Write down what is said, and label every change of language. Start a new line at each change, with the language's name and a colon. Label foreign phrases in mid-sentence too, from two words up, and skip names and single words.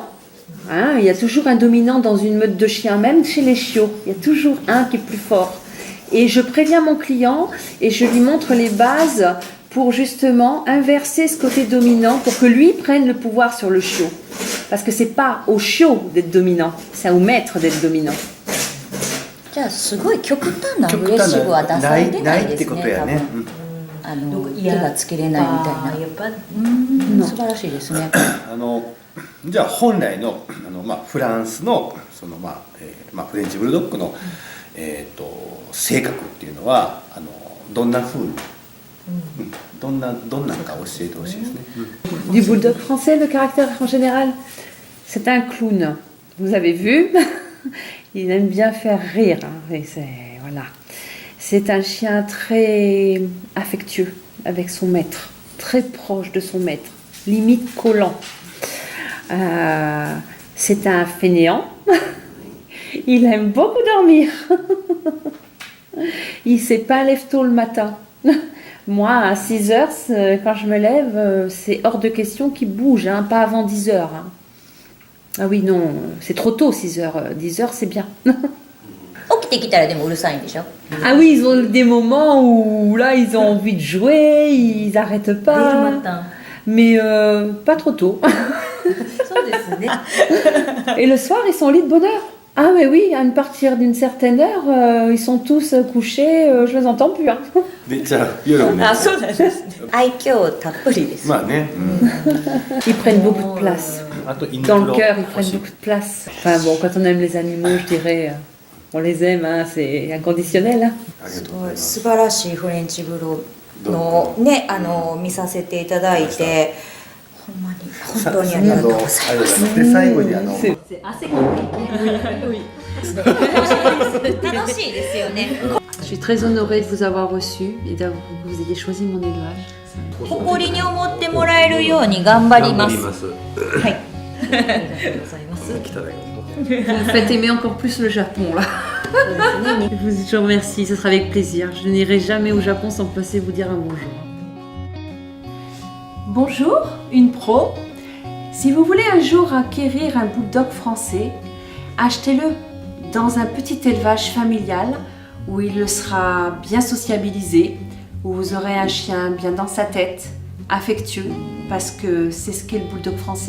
French: Hein, il y a toujours un dominant dans une meute de chiens, même chez les chiots. Il y a toujours un qui est plus fort. Et je préviens mon client et je lui montre les bases pour justement inverser ce côté dominant pour que lui prenne le pouvoir sur le chiot. Parce que c'est pas au chiot d'être dominant, c'est au maître d'être dominant.
Japanese: じゃあすごい極端なアグレッシブは出されてないですね。多分手がつけれないみたいな。素晴らしいですね。じゃあ本来のフランスのフレンチブルドッグの、性格っていうのはどんな風に、どんなんか教えてほしいですね。
French: Du bulldog français, le caractère en général, c'est un clown. Vous avez vu? Il aime bien faire rire. Et voilà. C'est un chien très affectueux avec son maître, très proche de son maître, limite collant. C'est un fainéant. Il aime beaucoup dormir. Il ne s'est pas lève tôt le matin. Moi, à 6 heures, quand je me lève, c'est hors de question qu'il bouge, hein, pas avant 10 heures. Hein. Ah oui, non, c'est trop tôt, 6 heures. 10 heures, c'est bien.
Japanese: 起きてきたらでもうるさいんでしょ？
French: Ah oui, ils ont des moments où là, ils ont envie de jouer, ils n'arrêtent pas. Mais pas trop tôt. Et le soir, ils sont au lit de bonne heure. Ah mais oui, à partir d'une certaine heure, ils sont tous couchés, je les entends plus. Hein.
Japanese: でじゃあ夜もね。あ、そうなんですね。愛嬌たっぷりです。まあね。
French: Ils prennent beaucoup de place.
Japanese: あとイン
French: Dans
Japanese: プ
French: le
Japanese: ロ
French: cœur, ils
Japanese: 欲
French: prennent
Japanese: しい
French: beaucoup de place. Enfin bon, quand on aime les animaux, je dirais, on les aime, hein, c'est inconditionnel. Hein.
Japanese: ありがとうございます。素晴らしいフレンチブロのね、見させていただいて、ほんまに本当にありがとうございます。で最後に
French: C'est assez compliqué.
Japanese: 楽しいですよね。
French: Je suis très honorée de vous avoir reçu et que vous ayez choisi mon élevage.
Japanese: 誇りに思ってもらえるように頑張ります。はい。
French: Vous me faites aimer encore plus le Japon là. Je vous remercie, ce sera avec plaisir. Je n'irai jamais au Japon sans passer vous dire un bonjour. Bonjour, une pro. Si vous voulez un jour acquérir un bulldog français, achetez-le dans un petit élevage familial où il sera bien sociabilisé, où vous aurez un chien bien dans sa tête, affectueux, parce que c'est ce qu'est le bulldog français.